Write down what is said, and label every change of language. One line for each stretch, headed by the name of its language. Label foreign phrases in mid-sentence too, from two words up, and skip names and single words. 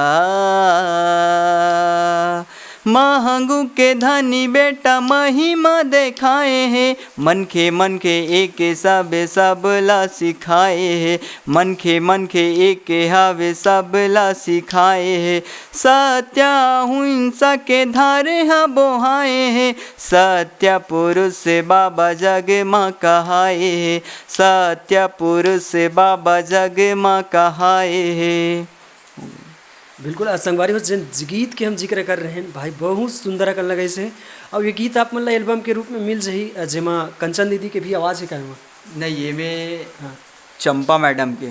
Chhattisgarhi: महंगू के धनी बेटा महिमा देखाए है, मन के एक सबला सिखाए है, मन के एक हवे सबला सिखाए है, सत्य अहिंसा के धारे हा बोहाए है, सत्य पुरुष बाबा जग माँ कहाए है, सत्य पुरुष बाबा जग माँ कहाए है। बिल्कुल संगवारी हो जिन गीत के हम जिक्र कर रहे हैं भाई बहुत सुंदर कर लगे से, और ये गीत आप मतलब एल्बम के रूप में मिल जाही जेमा कंचन दीदी के भी आवाज़ है क्या? नहीं ये में हाँ चंपा मैडम के